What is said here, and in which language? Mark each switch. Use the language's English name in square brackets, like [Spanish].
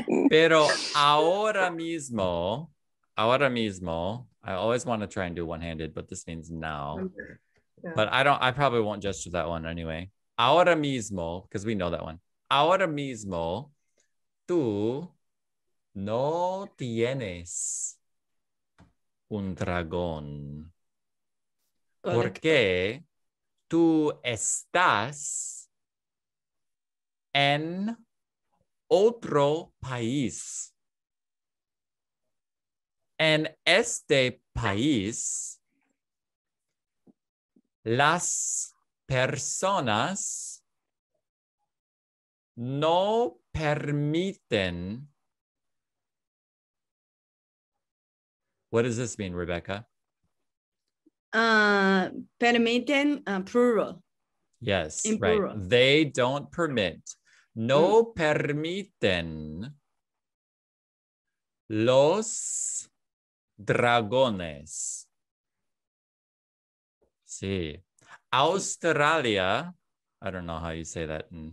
[Spanish] pero ahora mismo, [English] I always want to try and do one-handed, but this means now. Yeah. But I probably won't gesture that one anyway. [Spanish] Ahora mismo, [English] because we know that one. [Spanish] Ahora mismo, tú no tienes un dragón. Porque tú estás en otro país. En este país, las personas no permiten. [English] What does this mean, Rebecca? [Spanish] Permiten plural. [English] Yes, In right. plural. They don't permit. [Spanish] No permiten los dragones. Sí. [English] Australia, I don't know how you say that.